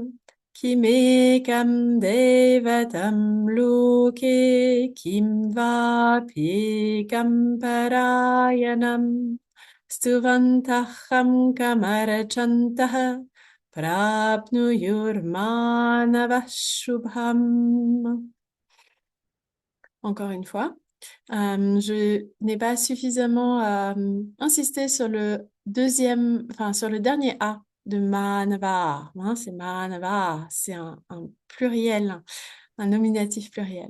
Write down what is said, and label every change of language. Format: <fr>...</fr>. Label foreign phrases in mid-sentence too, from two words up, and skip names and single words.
<sa>Kimekam devatam loke. Kim vapyekam parayanam. Stuvantaham kamarachantaha. Prapnuyurmanavah shubham.</sa> <fr>Encore une fois, je n'ai pas suffisamment insisté sur le sur le dernier A de manava. Hein, c'est manava, c'est un pluriel, un nominatif pluriel.</fr>